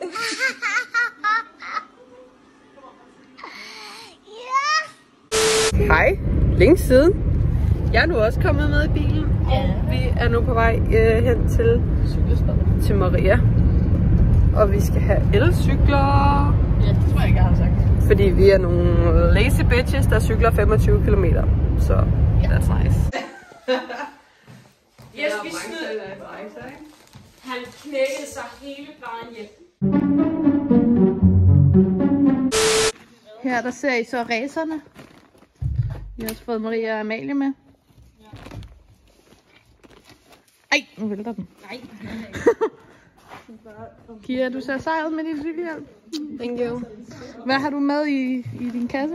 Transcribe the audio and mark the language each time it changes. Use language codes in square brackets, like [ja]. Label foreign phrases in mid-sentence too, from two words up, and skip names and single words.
[da] Hej, længe siden. Jeg er nu også kommet med i bilen, og vi er nu på vej hen til Maria. Og vi skal have elcykler. Ja, det tror jeg ikke, jeg har sagt. Fordi vi er nogle [en] lazy bitches, [da] der cykler 25 km. Så [en] that's nice. Yes, [da] vi smed. Han knækkede sig hele vejen hjem. Her der ser I så racerne. Vi har også fået Maria og Amalie med. Ej, nu vælter den. Nej. Kira, du ser sej ud med din cykelhjelm. [en] Thank you. [da] Hvad har du med i din kasse?